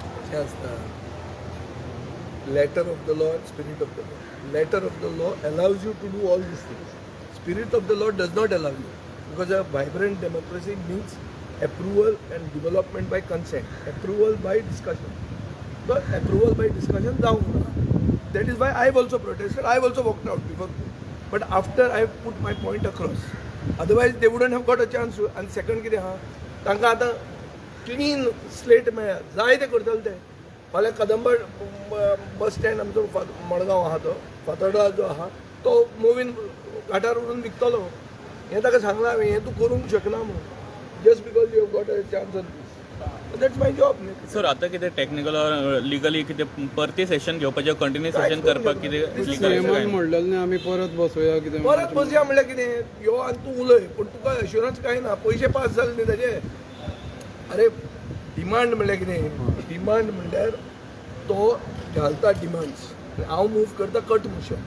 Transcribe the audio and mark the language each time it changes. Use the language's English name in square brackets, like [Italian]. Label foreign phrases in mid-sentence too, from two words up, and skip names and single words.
[Konkani] हें आसता [English] letter of the law and spirit of the law. Letter of the law allows you to do all these things. Spirit of the law does not allow you, because a vibrant democracy means approval and development by consent, approval by discussion. But approval by discussion down. That is why I have also protested. I have also walked out before, but after I have put my point across. Otherwise they wouldn't have got a chance to. And second [Konkani] कितें आहा, तांकां आतां [English] clean slate [Konkani] मेळ्ळा, जाय तें करतले ते. फाल्यां कदंबा [English] bus stand [Konkani] आमचो मडगांव आहा तो फातोर्डा जो आहा तो मुवीन घाटार व्हरून विकतलो. हें ताका सांगलां हांवें, हें तूं करूंक शकना म्हणून, [English] Just because you have got a chance on this. That's my job न्ही. [Konkani] सर आतां कितें [English] technical or legally [Konkani] कितें परती सेशन घेवपाचें [English] continue session [Konkani] करपाक कितें सीएमान म्हणलेलें न्ही आमी परत बसोया कितें परत बसया म्हणल्यार कितें, यो आनी तूं उलय, पूण तुका एश्युरन्स कांय ना. पयशे पास जाले न्ही ताजे. अरे डिमांड म्हणल्यार कितें, डिमांड म्हणल्यार तो घालता डिमांड्स, हांव मूव करता [English] cut motion.